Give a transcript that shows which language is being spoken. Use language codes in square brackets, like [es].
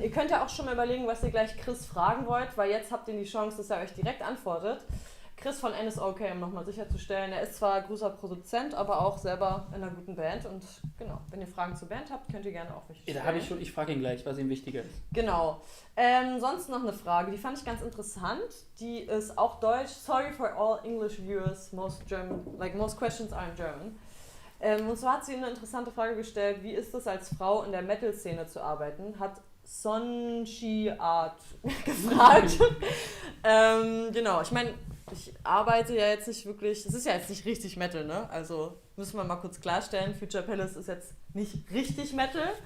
[de] Ihr könnt ja auch schon mal überlegen, was ihr gleich Chris fragen wollt, weil jetzt habt ihr die Chance, dass er euch direkt antwortet. Chris von NSOK, um nochmal sicherzustellen, er ist zwar großer Produzent, aber auch selber in einer guten Band und genau, wenn ihr Fragen zur Band habt, könnt ihr gerne auch welche Ja, stellen. da habe ich schon, ich frage ihn gleich, was ihm wichtiger ist. Genau. Sonst noch eine Frage, die fand ich ganz interessant. Die ist auch deutsch. [en] Sorry for all English viewers, most questions are in German. [de] Und zwar hat sie eine interessante Frage gestellt, wie ist es als Frau in der Metal-Szene zu arbeiten? Hat Sonchi Art gefragt. Genau, ich meine, ich arbeite ja jetzt nicht wirklich, es ist ja jetzt nicht richtig Metal, ne? Also müssen wir mal kurz klarstellen, Future Palace ist jetzt nicht richtig Metal,